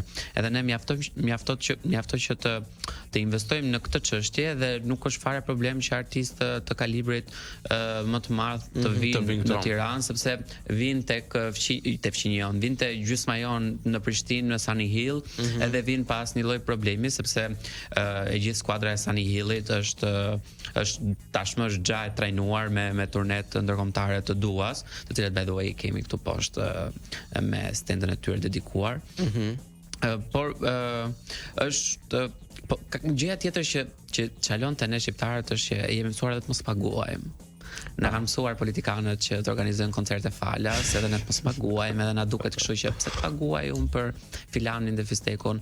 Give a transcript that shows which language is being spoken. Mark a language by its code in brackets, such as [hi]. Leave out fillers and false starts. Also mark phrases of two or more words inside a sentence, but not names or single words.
[sq] Edhe ne mjafton që të investojmë në këtë çështje dhe nuk është fare problem që artistë të kalibrit më të madh të vinë në Tiranë, sepse vinë tek fqinjon, vinë te gjysma jon në Prishtinë, në Sunny Hill, edhe vinë pas një lloj problemi, sepse e gjithë skuadra e Sunny Hillit është tashmë është xha e trajnuar me turnet ndërkombëtare të Duas, të cilat [en] by the way [sq] kemi këtu poshtë me stendën e tyre dedikuar. Por është gjëja tjetër që çalon te ne shqiptarët është që jemi mësuar edhe të mos paguajmë. Na kanë mësuar politikanët që të organizojnë koncerte falas, edhe ne mos paguajmë, edhe na duket kështu që pse të paguaj unë për filanin dhe fistekun.